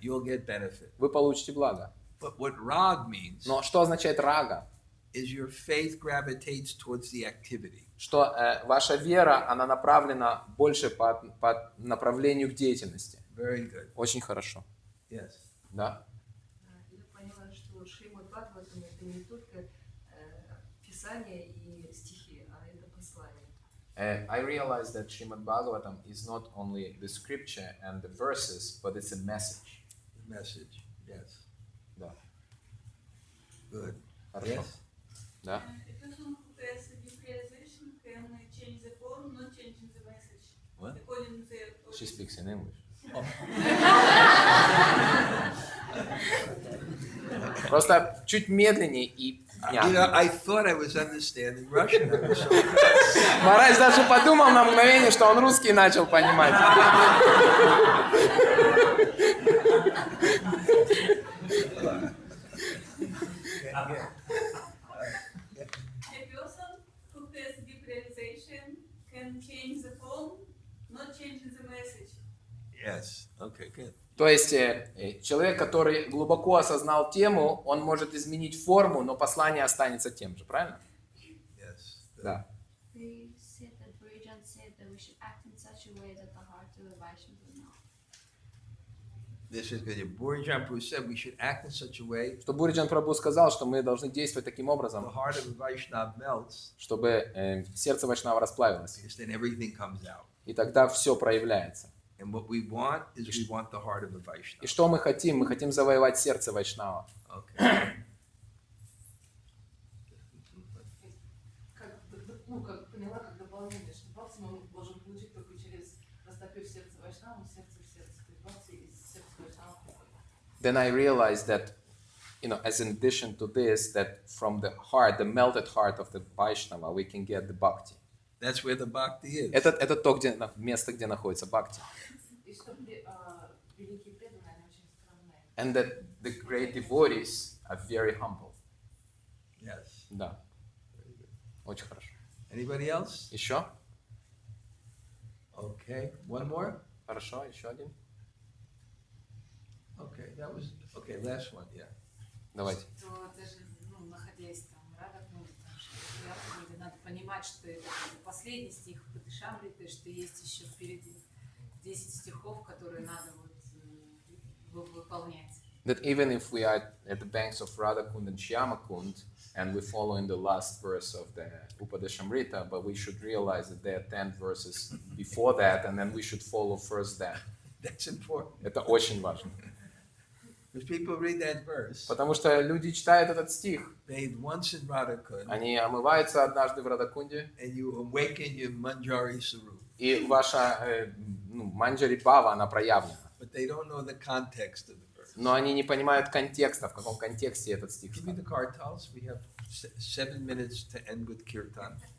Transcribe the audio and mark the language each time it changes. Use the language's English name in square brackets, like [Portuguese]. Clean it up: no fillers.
[English] you'll get benefit. [Russian] вы получите благо. [English] But what rag means [Russian] Но что означает рага? [English] is your faith gravitates towards the activity. [Russian] Что ваша вера, она направлена больше по направлению к деятельности. [English] Very good. [Russian] Очень хорошо. [English] Yes. [Russian] Да? Я поняла, что Шримад-Бхагаватам это не только писание и стихи, а это послание. [English] I realized that Brihad-Bhagavatam is not only the scripture and the verses, but it's a message. The message. Yes. [Russian] Да. [English] Good. [Russian] Хорошо. [English] Yes. [Russian] Да? [English] A person who has a deep realization can change the form, not changing the message. What? According to the She speaks in English. [Russian] Просто чуть медленнее и [English] You know, [Russian] внятно. [English] I thought I was understanding Russian. I was so [Russian] Махарадж даже подумал на мгновение, что он русский начал понимать. [English] A person who has deep realization can change the form, not changing the message. Yes. Okay, good. [Russian] То есть человек, который глубоко осознал тему, он может изменить форму, но послание останется тем же, правильно? [English] Yes. [Russian] Да. [English] They said that Brihad said that we should act in such a way that the heart of the Vaishnava will melt. This is good. Burijan Prabhu said we should act in such a way [Russian] Что Буриджан Прабху сказал, что мы должны действовать таким [English] the [Russian] образом, [English] heart of a Vaishnava melts, [Russian] чтобы сердце Вайшнава расплавилось. [English] because then everything comes out. [Russian] И тогда все проявляется. [English] And what we want is we want the heart of a Vaishnava. [Russian] И что мы хотим? Мы хотим завоевать сердце Вайшнава. [English] Okay. [Russian] Как поняла, как дополнение, что бхакти мы можем получить только через растопив сердце Вайшнава, сердце в сердце. То есть бхакти из сердца Вайшнава приходит. [English] Then I realized that, as in addition to this, that from the heart, the melted heart of the Vaishnava, we can get the bhakti. That's where the bhakti is. [Russian] Это то место, где находится бхакти. И что великие преданные, они очень скромные. [English] And that the great devotees are very humble. Yes. [Russian] Да. Очень хорошо. [English] Anybody else? [Russian] Еще? [English] Okay. One more? [Russian] Хорошо, еще один. [English] Okay, that was, okay, last one, yeah. [Russian] Давайте. То даже, находясь там в Радхакунде, надо понимать, что это последний стих Брихад-Бхагаватамриты, что есть еще впереди 10 стихов, которые надо выполнять. [English] That even if we are at the banks of Radhakund and Shyamakund, and we follow in the last verse of the Upadeshamrita, but we should realize that there are 10 verses before that, and then we should follow first that. That's important. [Russian] Это очень важно. [English] Because people read that verse, [Russian] Потому что люди читают этот стих, [English] bathe once in Radhakund, [Russian] они омываются однажды в Радакунде, [English] and you awaken your Manjari Sarup. [Russian] и ваша манджари бхава, она проявлена. [English] But they don't know the context of the verse. [Russian] Но они не понимают контекста, в каком контексте этот стих [English] Give me the [Russian] сказан. [English] kartals. We have 7 minutes to end with kirtan.